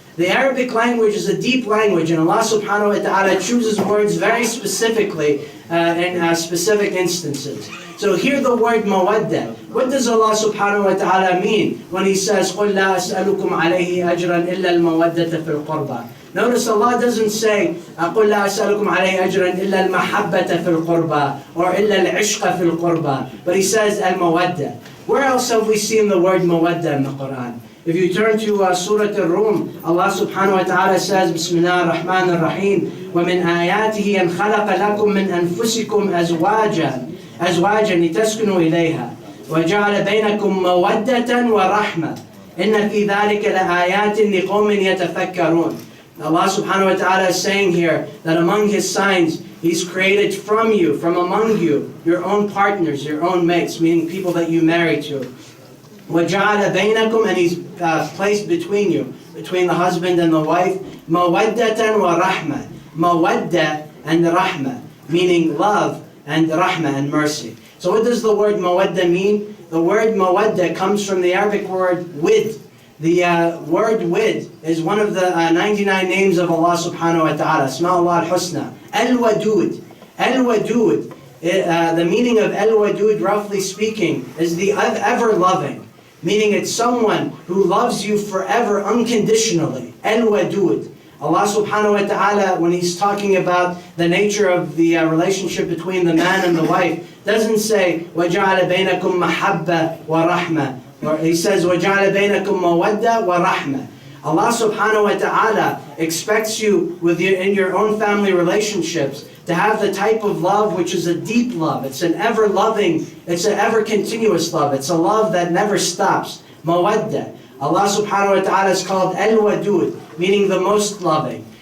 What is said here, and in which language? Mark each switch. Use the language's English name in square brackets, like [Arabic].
[English] The Arabic language is a deep language, and Allah subhanahu wa ta'ala chooses words very specifically in specific instances. So here the word mawadda. What does Allah subhanahu wa ta'ala mean when He says, [Arabic] قُلْ لَا أَسْأَلُكُمْ عَلَيْهِ أَجْرًا إِلَّا الْمَوَدَّةَ فِي الْقُرْبَى. [English] Notice Allah doesn't say, [Arabic] قُلْ لَا أَسْأَلُكُمْ عَلَيْهِ أَجْرًا إِلَّا الْمَحَبَّةَ فِي الْقُرْبَى [English] or [Arabic] إِلَّا الْعِشْقَ فِي الْقُرْبَى. [English] But He says al-mawadda. Where else have we seen the word mawadda in the Quran? If you turn to Surah Al-Rum, Allah subhanahu wa ta'ala says, Bismillah ar-Rahman ar-Rahim, [Arabic] وَمِنْ آيَاتِهِ أَنْ خَلَقَ لَكُم مِّنْ أَنفُسِكُمْ أَزْوَاجًا لِتَسْكُنُوا إِلَيْهَا وَجَعَلَ بَيْنَكُم مَّوَدَّةً وَرَحْمَةً إِنَّ فِي ذَلِكَ لَآيَاتٍ لِقَوْمٍ يَتَفَكَّرُونَ. [English] Allah subhanahu wa ta'ala is saying here that among His signs, He's created from you, from among you, your own partners, your own mates, meaning people that you marry to. [Arabic] وَجَعَلَ بَيْنَكُمْ, [English] and He's placed between you, between the husband and the wife, [Arabic] مَوَدَّةً وَرَحْمَةً. [English] Mawadda and rahmah, meaning love, and rahmah and mercy. So what does the word mawadda mean? The word mawadda comes from the Arabic word wid. The word wid is one of the 99 names of Allah subhanahu wa ta'ala. Asma'ullah al-Husna. Al-Wadud. Al-Wadud. The meaning of Al-Wadud, roughly speaking, is the ever-loving. Meaning it's someone who loves you forever unconditionally. Al-Wadud. Allah subhanahu wa ta'ala, when He's talking about the nature of the relationship between the man and the wife, doesn't say, [Arabic] وَجَعَلَ بَيْنَكُمْ مَحَبَّةً وَرَحْمَةً. [English] Or He says, [Arabic] وَجَعَلَ بَيْنَكُمْ مَوَدَّةً وَرَحْمَةً. [English] Allah subhanahu wa ta'ala expects you in your own family relationships to have the type of love which is a deep love. It's an ever-loving, it's an ever-continuous love. It's a love that never stops. Mawadda. Allah subhanahu wa ta'ala is called Al-Wadud, meaning the most loving.